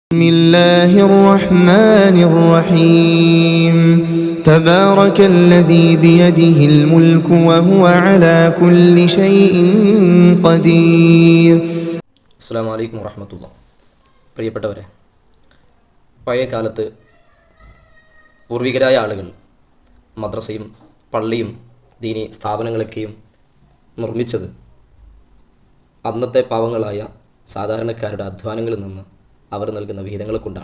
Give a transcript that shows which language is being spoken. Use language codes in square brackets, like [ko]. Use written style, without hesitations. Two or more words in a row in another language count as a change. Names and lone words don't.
[ar] بسم الله الرحمن الرحيم تبارك الذي بيده الملك وهو على كل شيء قدير. السلام عليكم ورحمة الله. [ml] പ്രിയപ്പെട്ടവരെ, പഴയ കാലത്ത് പൂർവികരായ ആളുകൾ മദ്രസയും പള്ളിയും ദീനി സ്ഥാപനങ്ങളൊക്കെയും നിർമ്മിച്ചത് അന്നത്തെ പാവങ്ങളായ സാധാരണക്കാരുടെ അധ്വാനങ്ങളിൽ നിന്ന് അവർ നൽകുന്ന വിഹിതങ്ങളെ കൊണ്ടാണ്.